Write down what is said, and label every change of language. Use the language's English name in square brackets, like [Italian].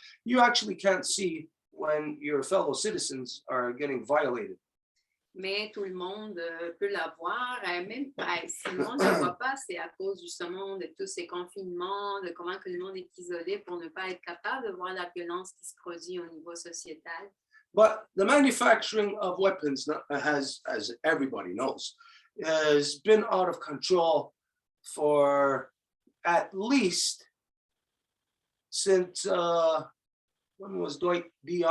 [English] You actually can't see when your fellow citizens are getting violated. [French] mais tout le monde peut la voir. Même si le monde ne le voit pas, c'est à cause justement de tous ces confinements, de comment que le monde est isolé pour ne pas être capable de voir la violence qui se produit au niveau sociétal. [English] But the manufacturing of weapons has, as everybody knows, has been out of control for at least since when was Dwight D.